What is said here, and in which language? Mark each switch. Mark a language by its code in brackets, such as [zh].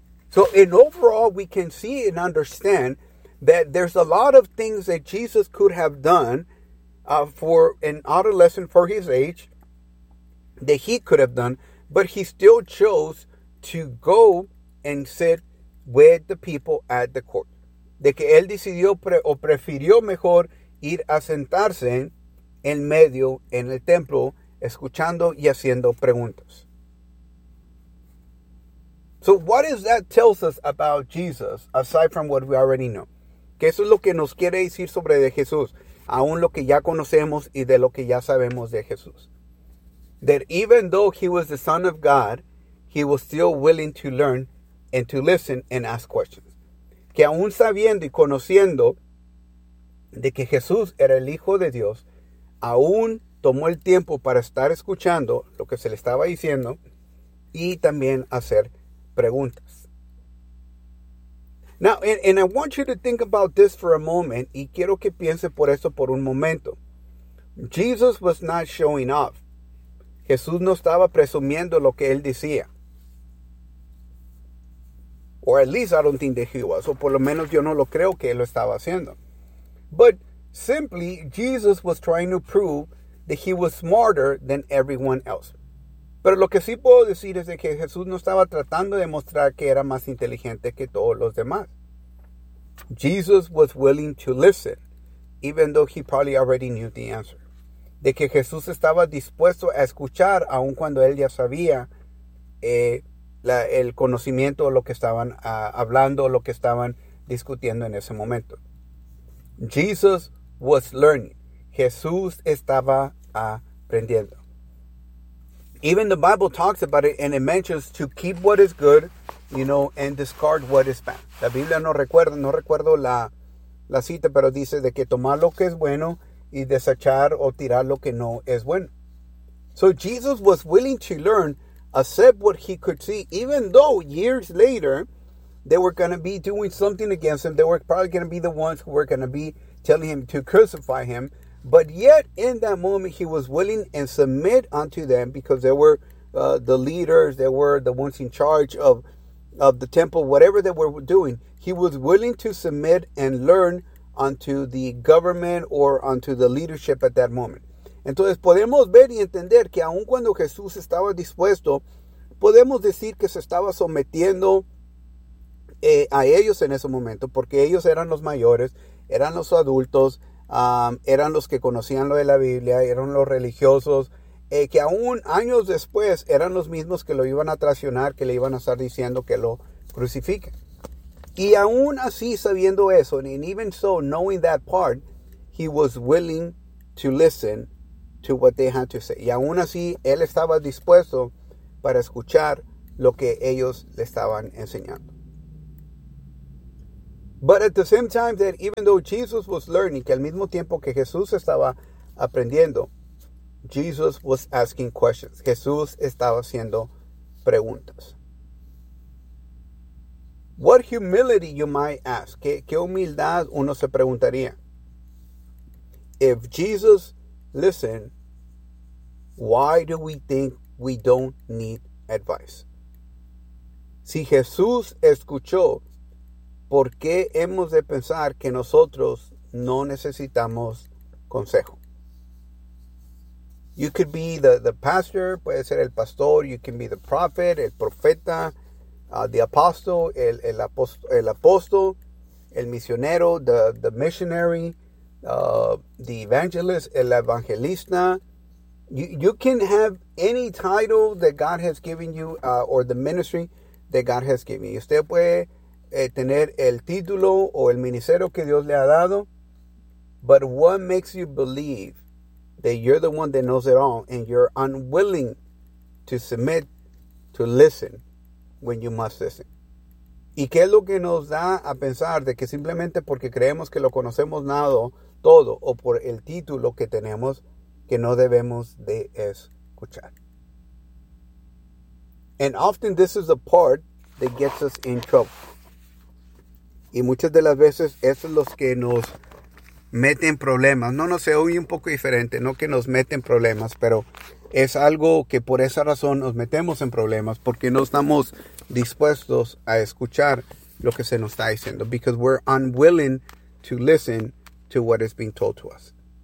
[en] So in overall, we can see and understand that there's a lot of things that Jesus could have done for an adolescent for his age that he could have done, but he still chose to go and sit with the people at the court. [es] De que él decidió o prefirió mejor ir a sentarse en medio, en el templo, escuchando y haciendo preguntas. [en] So what does that tell us about Jesus, aside from what we already know? [es] Que eso es lo que nos quiere decir sobre de Jesús, aún lo que ya conocemos y de lo que ya sabemos de Jesús. [en] That even though he was the Son of God, he was still willing to learn and to listen and ask questions. [es] Que aún sabiendo y conociendo de que Jesús era el Hijo de Dios, aún tomó el tiempo para estar escuchando lo que se le estaba diciendo y también hacer preguntas. [en] Now, and I want you to think about this for a moment, [es] y quiero que piense por eso por un momento. [en] Jesus was not showing off. [es] Jesús no estaba presumiendo lo que él decía. [en] Or at least I don't think that he was, [es] o por lo menos yo no lo creo que él lo estaba haciendo. [en] But simply, Jesus was trying to prove that he was smarter than everyone else. [es] Pero lo que sí puedo decir es de que Jesús no estaba tratando de mostrar que era más inteligente que todos los demás. [en] Jesus was willing to listen, even though he probably already knew the answer. [es] De que Jesús estaba dispuesto a escuchar, aun cuando él ya sabía el conocimiento, lo que estaban hablando, lo que estaban discutiendo en ese momento. [en] Jesus was learning. [es] Jesús estaba aprendiendo. [en] Even the Bible talks about it, and it mentions to keep what is good, you know, and discard what is bad. [es] La Biblia no recuerdo la cita, pero dice de que tomar lo que es bueno y desechar o tirar lo que no es bueno. [en] So Jesus was willing to learn, accept what he could see, even though years later, they were going to be doing something against him. They were probably going to be the ones who were going to be telling him to crucify him. But yet, in that moment, he was willing and submit unto them because they were the leaders, they were the ones in charge of the temple, whatever they were doing. He was willing to submit and learn unto the government or unto the leadership at that moment. [es] Entonces, podemos ver y entender que aun cuando Jesús estaba dispuesto, podemos decir que se estaba sometiendo a ellos en ese momento, porque ellos eran los mayores, eran los adultos, eran los que conocían lo de la Biblia, eran los religiosos, que aún años después eran los mismos que lo iban a traicionar, que le iban a estar diciendo que lo crucifiquen. Y aún así, sabiendo eso, [en] and even so, knowing that part, he was willing to listen to what they had to say. [es] Y aún así, él estaba dispuesto para escuchar lo que ellos le estaban enseñando. [en] But at the same time that even though Jesus was learning, [es] que al mismo tiempo que Jesús estaba aprendiendo, [en] Jesus was asking questions. [es] Jesús estaba haciendo preguntas. [en] What humility, you might ask. [es] ¿Qué humildad uno se preguntaría? [en] If Jesus listened, why do we think we don't need advice? [es] Si Jesús escuchó, ¿por qué hemos de pensar que nosotros no necesitamos consejo? [en] You could be the pastor, [es] puede ser el pastor, [en] you can be the prophet, [es] el profeta, [en] the apostle, [es] el apóstol, el misionero, [en] the missionary, the evangelist, [es] el evangelista. [en] You can have any title that God has given you or the ministry that God has given you. [es] Usted puede tener el título o el ministerio que Dios le ha dado. [en] But what makes you believe that you're the one that knows it all and you're unwilling to submit, to listen when you must listen? [es] ¿Y qué es lo que nos da a pensar de que simplemente porque creemos que lo conocemos nada, todo, o por el título que tenemos, que no debemos de escuchar? [en] And often this is the part that gets us in trouble. [es] Y muchas de las veces eso es lo que nos, meten problemas. No, no sé, hoy un poco diferente, no que nos meten problemas, pero es algo que por esa razón nos metemos en problemas, porque no estamos dispuestos a escuchar lo que se nos está diciendo. [en] Because we're unwilling to listen to what is being told to us.